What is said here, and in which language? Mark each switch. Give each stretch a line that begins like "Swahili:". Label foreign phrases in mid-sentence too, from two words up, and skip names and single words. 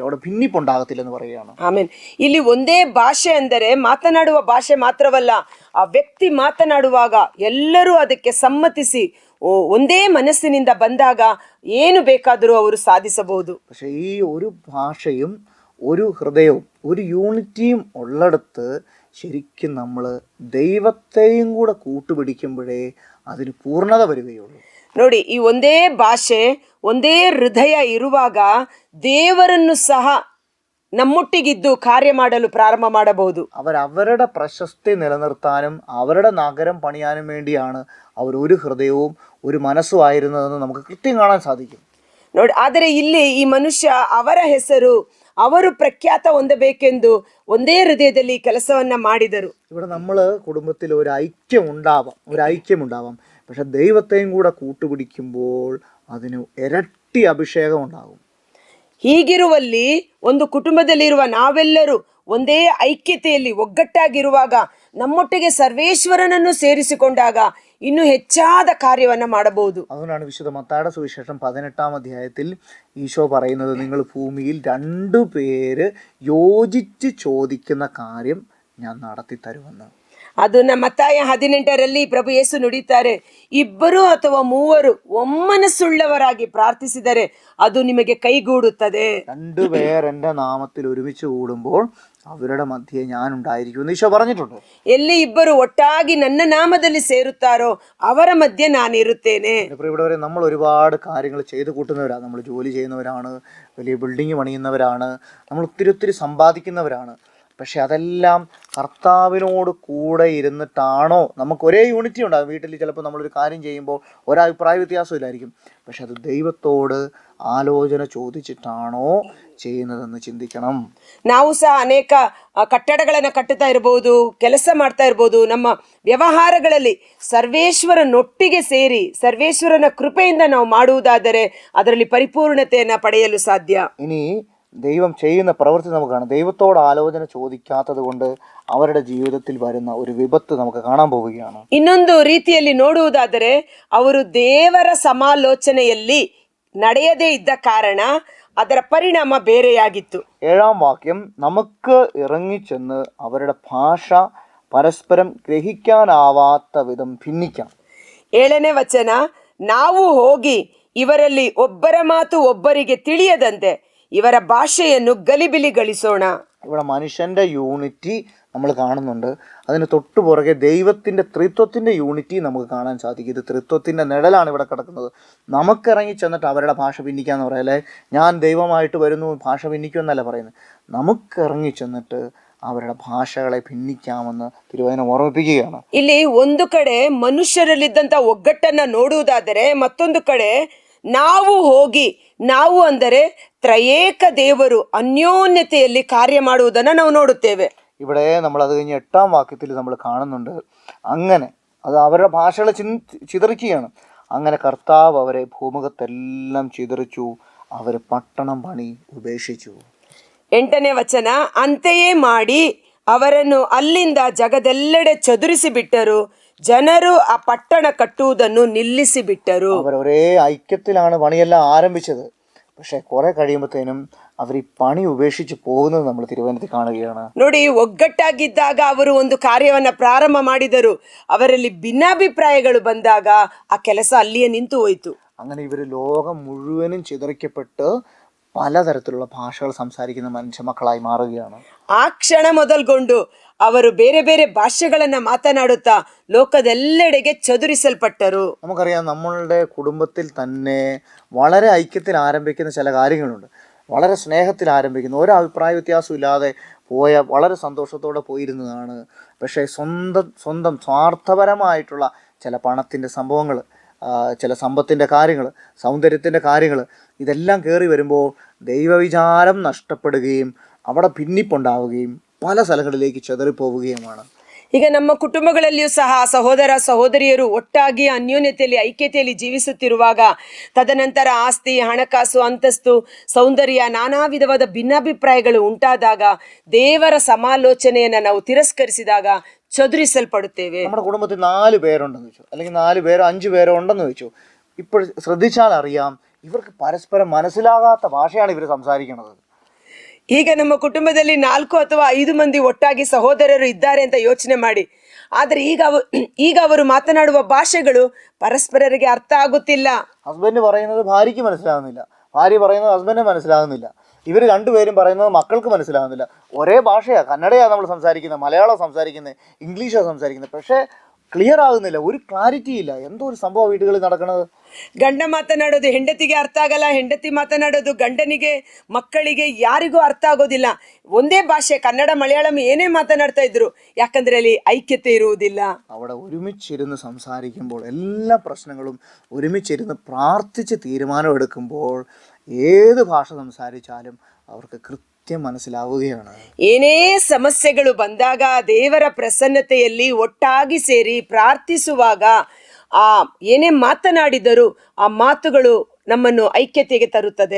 Malayalam: അവിടെ ഭിന്നിപ്പുണ്ടാകത്തില്ലെന്ന് പറയുകയാണ്.
Kannada: ಆಮೇನ್. ಇಲ್ಲಿ ಒಂದೇ ಭಾಷೆ ಅಂದರೆ ಮಾತನಾಡುವ ಭಾಷೆ ಮಾತ್ರವಲ್ಲ, ಆ ವ್ಯಕ್ತಿ ಮಾತನಾಡುವಾಗ ಎಲ್ಲರೂ ಅದಕ್ಕೆ ಸಮ್ಮತಿಸಿ ಒಂದೇ ಮನಸ್ಸಿನಿಂದ ಬಂದಾಗ ಏನು ಬೇಕಾದರೂ ಅವರು ಸಾಧಿಸಬಹುದು.
Malayalam: പക്ഷേ ഈ ഒരു ഭാഷയും ഒരു ഹൃദയവും ഒരു യൂണിറ്റിയും ഉള്ളിടത്ത് ശരിക്കും നമ്മൾ ദൈവത്തെയും കൂടെ കൂട്ടുപിടിക്കുമ്പോഴേ അതിന് പൂർണ്ണത വരികയുള്ളൂ.
Kannada: ನೋಡಿ, ಈ ಒಂದೇ ಭಾಷೆ ಒಂದೇ ಹೃದಯ ಇರುವಾಗ ದೇವರನ್ನು ಸಹ നമ്മൊട്ടിಗಿದ್ದು ಕಾರ್ಯ ಮಾಡಲು ಪ್ರಾರಂಭ ಮಾಡಬಹುದು.
Malayalam: അവരുടെ പ്രശസ്തി നിലനിർത്താനും അവരുടെ നഗരം പണിയാനും വേണ്ടിയാണ് അവർ ഒരു ഹൃദയവും ഒരു മനസ്സും ആയിരുന്നതെന്ന് നമുക്ക് കൃത്യം കാണാൻ സാധിക്കും.
Kannada: ನೋಡಿ, ಆದರೆ ಇಲ್ಲಿ ಈ ಮನುಷ್ಯ ಅವರ ಹೆಸರು, ಅವರು ಪ್ರಖ್ಯಾತ ಹೊಂದಬೇಕೆಂದು ಒಂದೇ ಹೃದಯದಲ್ಲಿ ಕೆಲಸವನ್ನ ಮಾಡಿದರು.
Malayalam: ഇവിടെ നമ്മൾ കുടുംബത്തിൽ ഒരു ഐക്യം ഉണ്ടാവാം, പക്ഷെ ദൈവത്തെയും കൂടെ കൂട്ടുപിടിക്കുമ്പോൾ അതിന് ഇരട്ടി അഭിഷേകം ഉണ്ടാകും.
Kannada: ಹೀಗಿರುವಲ್ಲಿ ಒಂದು ಕುಟುಂಬದಲ್ಲಿರುವ ನಾವೆಲ್ಲರೂ ಒಂದೇ ಐಕ್ಯತೆಯಲ್ಲಿ ಒಗ್ಗಟ್ಟಾಗಿರುವಾಗ ನಮ್ಮೊಟ್ಟಿಗೆ ಸರ್ವೇಶ್ವರನನ್ನು ಸೇರಿಸಿಕೊಂಡಾಗ ಇನ್ನೂ ಹೆಚ್ಚಾದ ಕಾರ್ಯವನ್ನ ಮಾಡಬಹುದು.
Malayalam: അതുകൊണ്ടാണ് വിശുദ്ധ മത്തായിയുടെ സുവിശേഷം 18-ാം അധ്യായത്തിൽ ഈശോ പറയുന്നത്, നിങ്ങൾ ഭൂമിയിൽ 2 പേര് യോജിച്ച് ചോദിക്കുന്ന കാര്യം ഞാൻ നടത്തി തരുമെന്ന്.
Kannada: ಅದನ್ನ ಮತ್ತಾಯ 18ರಲ್ಲಿ ಪ್ರಭು ಯೇಸು ನುಡಿತಾರೆ, 2 ಅಥವಾ 3 ಒಮ್ಮನಸ್ಸುಳ್ಳವರಾಗಿ ಪ್ರಾರ್ಥಿಸಿದರೆ ಅದು ನಿಮಗೆ ಕೈಗೂಡುತ್ತದೆ.
Malayalam: 2 പേർ എൻ്റെ നാമത്തിൽ ഒരുമിച്ച് കൂടുമ്പോൾ അവരുടെ മധ്യേ ഞാൻ ഉണ്ടായിരിക്കും എന്ന് ഈശോ പറഞ്ഞിട്ടുണ്ട്.
Kannada: ಎಲ್ಲಿ 2 ಒಟ್ಟಾಗಿ ನನ್ನ ನಾಮದಲ್ಲಿ ಸೇರುತ್ತಾರೋ ಅವರ ಮಧ್ಯೆ ನಾನಿರುತ್ತೇನೆ.
Malayalam: ഇവിടെ വരെ നമ്മൾ ഒരുപാട് കാര്യങ്ങൾ ചെയ്ത് കൂട്ടുന്നവരാണ്. നമ്മൾ ജോലി ചെയ്യുന്നവരാണ്, വലിയ ബിൽഡിംഗ് പണിയുന്നവരാണ്, നമ്മൾ ഒത്തിരി സമ്പാദിക്കുന്നവരാണ്. പക്ഷെ അതെല്ലാം കർത്താവിനോട് കൂടെ ഇരുന്നിട്ടാണോ? നമുക്ക് ഒരേ യൂണിറ്റി ഉണ്ടാകും. വീട്ടിൽ ചിലപ്പോൾ നമ്മളൊരു കാര്യം ചെയ്യുമ്പോൾ ഒരഭിപ്രായ വ്യത്യാസമില്ലായിരിക്കും, പക്ഷെ അത് ദൈവത്തോട് ആലോചന ചോദിച്ചിട്ടാണോ ചെയ്യുന്നതെന്ന് ಚಿಂತಿക്കണം.
Kannada: ನಾವು ಸಹ ಅನೇಕ ಕಟ್ಟಡಗಳನ್ನು ಕಟ್ಟುತ್ತಾ ಇರಬಹುದು, ಕೆಲಸ ಮಾಡ್ತಾ ಇರಬಹುದು. ನಮ್ಮ ವ್ಯವಹಾರಗಳಲ್ಲಿ ಸರ್ವೇಶ್ವರನೊಟ್ಟಿಗೆ ಸೇರಿ ಸರ್ವೇಶ್ವರನ ಕೃಪೆಯಿಂದ ನಾವು ಮಾಡುವುದಾದರೆ ಅದರಲ್ಲಿ ಪರಿಪೂರ್ಣತೆಯನ್ನು ಪಡೆಯಲು ಸಾಧ್ಯ.
Malayalam: ഇനി ദൈവം ചെയ്യുന്ന പ്രവൃത്തി നമുക്ക് കാണാം. ദൈവത്തോട് ആലോചന ചോദിക്കാത്തത് കൊണ്ട് അവരുടെ ജീവിതത്തിൽ വരുന്ന ഒരു വിപത്ത് നമുക്ക് കാണാൻ പോവുകയാണ്.
Kannada: ಇನ್ನೊಂದು ರೀತಿಯಲ್ಲಿ ನೋಡುವುದಾದರೆ ಅವರು ದೇವರ ಸಮಾಲೋಚನೆಯಲ್ಲಿ ನಡೆಯದೇ ಇದ್ದ ಕಾರಣ ಅದರ ಪರಿಣಾಮ ಬೇರೆಯಾಗಿತ್ತು.
Malayalam: 7-ാം വാക്യം, നമുക്ക് ഇറങ്ങിച്ചെന്ന് അവരുടെ ഭാഷ പരസ്പരം ഗ്രഹിക്കാനാവാത്ത വിധം ഭിന്നിക്കാം.
Kannada: 7ನೇ ವಚನ, ನಾವು ಹೋಗಿ ಇವರಲ್ಲಿ ಒಬ್ಬರ ಮಾತು ಒಬ್ಬರಿಗೆ ತಿಳಿಯದಂತೆ ಇವರ ಭಾಷೆಯನ್ನು ಗಲಿಬಿಲಿಗೊಳಿಸೋಣ.
Malayalam: ഇവിടെ മനുഷ്യൻ്റെ യൂണിറ്റി നമ്മൾ കാണുന്നുണ്ട്. അതിന് തൊട്ടു പുറകെ ദൈവത്തിൻ്റെ ത്രിത്വത്തിൻ്റെ യൂണിറ്റി നമുക്ക് കാണാൻ സാധിക്കും. ഇത് ത്രിത്വത്തിൻ്റെ നിഴലാണ് ഇവിടെ കിടക്കുന്നത്. നമുക്കിറങ്ങി ചെന്നിട്ട് അവരുടെ ഭാഷ ഭിന്നിക്കാന്ന് പറയാം, അല്ലേ? ഞാൻ ദൈവമായിട്ട് വരുന്നു ഭാഷ ഭിന്നിക്കുമെന്നല്ല പറയുന്നത്. നമുക്കിറങ്ങി ചെന്നിട്ട് അവര ഭാഷകളേ ഭിന്നിക്കാമെന്ന് തിരുവചന ഓർമിപ്പിക്കുകയാണ്.
Kannada: ಇಲ್ಲಿ ಒಂದು ಕಡೆ ಮನುಷ್ಯರಲ್ಲಿದ್ದಂಥ ಒಗ್ಗಟ್ಟನ್ನ ನೋಡುವುದಾದರೆ, ಮತ್ತೊಂದು ಕಡೆ ನಾವು ಹೋಗಿ, ನಾವು ಅಂದರೆ ತ್ರಯೇಕ ದೇವರು ಅನ್ಯೋನ್ಯತೆಯಲ್ಲಿ ಕಾರ್ಯ ಮಾಡುವುದನ್ನು ನಾವು ನೋಡುತ್ತೇವೆ.
Malayalam: ഇവിടെ നമ്മൾ അത് കഴിഞ്ഞ് 8-ാം വാക്യത്തിൽ നമ്മൾ കാണുന്നുണ്ട്. അങ്ങനെ അത് അവരുടെ ഭാഷകളെ ചിതറിക്കുകയാണ്. അങ്ങനെ കർത്താവ് അവരെ ഭൂമുഖത്തെല്ലാം ചിതറിച്ചു, അവർ പട്ടണം പണി ഉപേക്ഷിച്ചു.
Kannada: 8ನೇ ವಚನ, ಅಂತೆಯೇ ಮಾಡಿ ಅವರನ್ನು ಅಲ್ಲಿಂದ ಜಗದೆಲ್ಲೆಡೆ ಚದುರಿಸಿ ಬಿಟ್ಟರು, ಜನರು ಆ ಪಟ್ಟಣ ಕಟ್ಟುವುದನ್ನು ನಿಲ್ಲಿಸಿ ಬಿಟ್ಟರು.
Malayalam: അവർ ഒരേ ഐക്യത്തിലാണ് പണിയെല്ലാം ആരംഭിച്ചത്. പക്ഷെ കുറെ കഴിയുമ്പോഴത്തേനും അവർ ഈ പണി ഉപേക്ഷിച്ച് പോകുന്നത് നമ്മൾ തിരുവനന്തപുരത്ത് കാണുകയാണ്.
Kannada: ನೋಡಿ, ಒಗ್ಗಟ್ಟಾಗಿದ್ದಾಗ ಅವರು ಒಂದು ಕಾರ್ಯವನ್ನ ಪ್ರಾರಂಭ ಮಾಡಿದರು. ಅವರಲ್ಲಿ ಭಿನ್ನಾಭಿಪ್ರಾಯಗಳು ಬಂದಾಗ ಆ ಕೆಲಸ ಅಲ್ಲಿಯೇ ನಿಂತು ಹೋಯಿತು.
Malayalam: അങ്ങനെ ഇവർ ലോകം മുഴുവനും ചിതറിക്കപ്പെട്ട് പലതരത്തിലുള്ള ഭാഷകൾ സംസാരിക്കുന്ന മനുഷ്യ മക്കളായി മാറുകയാണ്.
Kannada: ಆ ಕ್ಷಣ ಮೊದಲ್ಗೊಂಡು ಅವರು ಬೇರೆ ಬೇರೆ ಭಾಷೆಗಳನ್ನ ಮಾತನಾಡುತ್ತಾ ಲೋಕದೆಲ್ಲೆಡೆಗೆ ಚದುರಿಸಲ್ಪಟ್ಟರು.
Malayalam: നമുക്കറിയാം, നമ്മളുടെ കുടുംബത്തിൽ തന്നെ വളരെ ഐക്യത്തിൽ ആരംഭിക്കുന്ന ചില കാര്യങ്ങളുണ്ട്. വളരെ സ്നേഹത്തിൽ ആരംഭിക്കുന്ന, ഒരു അഭിപ്രായ വ്യത്യാസം ഇല്ലാതെ പോയ, വളരെ സന്തോഷത്തോടെ പോയിരുന്നതാണ്. പക്ഷേ സ്വന്തം സ്വാർത്ഥപരമായിട്ടുള്ള ചില പണത്തിൻ്റെ സംഭവങ്ങൾ, ചില സമ്പത്തിൻ്റെ കാര്യങ്ങൾ, സൗന്ദര്യത്തിൻ്റെ കാര്യങ്ങൾ, ഇതെല്ലാം കയറി വരുമ്പോൾ ദൈവവിചാരം നഷ്ടപ്പെടുകയും അവിടെ ഭിന്നിപ്പുണ്ടാവുകയും പല സ്ഥലങ്ങളിലേക്ക് ചെതറിപ്പോവുകയുമാണ്.
Kannada: ಈಗ ನಮ್ಮ ಕುಟುಂಬಗಳಲ್ಲಿಯೂ ಸಹ ಸಹೋದರ ಸಹೋದರಿಯರು ಒಟ್ಟಾಗಿ ಅನ್ಯೋನ್ಯತೆಯಲ್ಲಿ ಐಕ್ಯತೆಯಲ್ಲಿ ಜೀವಿಸುತ್ತಿರುವಾಗ ತದನಂತರ ಆಸ್ತಿ, ಹಣಕಾಸು, ಅಂತಸ್ತು, ಸೌಂದರ್ಯ, ನಾನಾ ವಿಧವಾದ ಭಿನ್ನಾಭಿಪ್ರಾಯಗಳು ಉಂಟಾದಾಗ ದೇವರ ಸಮಾಲೋಚನೆಯನ್ನು ನಾವು ತಿರಸ್ಕರಿಸಿದಾಗ ചതുരിസൽപ്പെടുത്തേവേ.
Malayalam: നമ്മുടെ കുടുംബത്തിൽ 4 പേരുണ്ടെന്ന് വെച്ചു, അല്ലെങ്കിൽ 4 പേരോ 5 പേരോ ഉണ്ടെന്ന് വെച്ചു. ഇപ്പോൾ ശ്രദ്ധിച്ചാൽ അറിയാം, ഇവർക്ക് പരസ്പരം മനസ്സിലാകാത്ത ഭാഷയാണ് ഇവർ സംസാരിക്കുന്നത്.
Kannada: ಈಗ ನಮ್ಮ ಕುಟುಂಬದಲ್ಲಿ 4 ಅಥವಾ 5 ಮಂದಿ ಒಟ್ಟಾಗಿ ಸಹೋದರರು ಇದ್ದಾರೆ ಅಂತ ಯೋಚನೆ ಮಾಡಿ. ಆದರೆ ಈಗ ಅವರು ಮಾತನಾಡುವ ಭಾಷೆಗಳು ಪರಸ್ಪರರಿಗೆ ಅರ್ಥ ಆಗುತ್ತಿಲ್ಲ.
Malayalam: ഹസ്ബൻഡ് പറയുന്നത് ഭാര്യയ്ക്ക് മനസ്സിലാകുന്നില്ല, ഭാര്യ പറയുന്നത് ഹസ്ബൻഡിന് മനസ്സിലാകുന്നില്ല, ഇവർ രണ്ടുപേരും പറയുന്നത് മക്കൾക്ക് മനസ്സിലാകുന്നില്ല. ഒരേ ഭാഷയാണ്, കന്നഡയാണ് നമ്മൾ സംസാരിക്കുന്നത്, മലയാളം സംസാരിക്കുന്നത്, ഇംഗ്ലീഷാണ് സംസാരിക്കുന്നത്, പക്ഷേ ക്ലിയർ ആകുന്നില്ല, ഒരു ക്ലാരിറ്റി ഇല്ല. എന്തോ ഒരു സംഭവം വീടുകളിൽ നടക്കുന്നത്.
Kannada: ಗಂಡ ಮಾತನಾಡೋದು ಹೆಂಡತಿಗೆ ಅರ್ಥ ಆಗಲ್ಲ, ಹೆಂಡತಿ ಮಾತನಾಡೋದು ಗಂಡನಿಗೆ, ಮಕ್ಕಳಿಗೆ, ಯಾರಿಗೂ ಅರ್ಥ ಆಗೋದಿಲ್ಲ. ಒಂದೇ ಭಾಷೆ, ಕನ್ನಡ ಮಲಯಾಳಂ ಏನೇ ಮಾತನಾಡ್ತಾ ಇದ್ರು, ಯಾಕಂದ್ರೆ ಅಲ್ಲಿ ಐಕ್ಯತೆ ಇರುವುದಿಲ್ಲ.
Malayalam: അവിടെ ഒരുമിച്ചിരുന്ന് സംസാരിക്കുമ്പോൾ എല്ലാ പ്രശ്നങ്ങളും ഒരുമിച്ചിരുന്ന് പ്രാർത്ഥിച്ച് തീരുമാനം എടുക്കുമ്പോൾ ഏത് ഭാഷ സംസാരിച്ചാലും അവർക്ക് കൃത്യം മനസ്സിലാവുകയാണ്.
Kannada: ಏನೇ ಸಮಸ್ಯೆಗಳು ಬಂದಾಗ ದೇವರ ಪ್ರಸನ್ನತೆಯಲ್ಲಿ ಒಟ್ಟಾಗಿ ಸೇರಿ ಪ್ರಾರ್ಥಿಸುವಾಗ ಏನೇ ಮಾತನಾಡಿದರೂ ಆ ಮಾತುಗಳು ನಮ್ಮನ್ನು ಐಕ್ಯತೆಗೆ ತರುತ್ತದೆ.